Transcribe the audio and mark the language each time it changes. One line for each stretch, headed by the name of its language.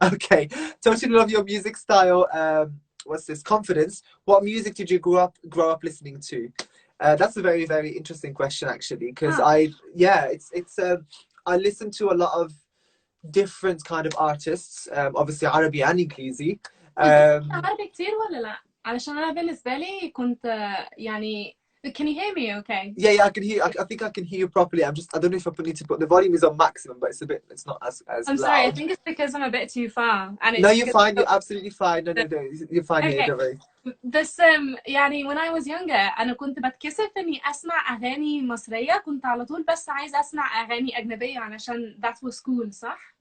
English: Okay, totally love your music style. What's this? Confidence. What music did you grow up listening to? That's a very, very interesting question actually, because I listen to a lot of different kind of artists, obviously Arabi and English.
Arabic: عربي كتير ولا لا؟ علشان أنا بالنسبة لي كنت يعني
English: can you hear me okay? Yeah, I can hear. I think I can hear you properly. I don't know if I need to put the volume is on maximum, but it's not as I'm loud. sorry, I think it's because I'm a bit too far. And no, you're fine. You're absolutely fine. No, you're fine. Okay. Yeah, don't worry.
Arabic: بس يعني
English: when I was younger
Arabic: أنا كنت بتكسف إني أسمع أغاني مصرية، كنت على طول بس عايزة أسمع أغاني أجنبية علشان
English: that was cool،
Arabic: صح؟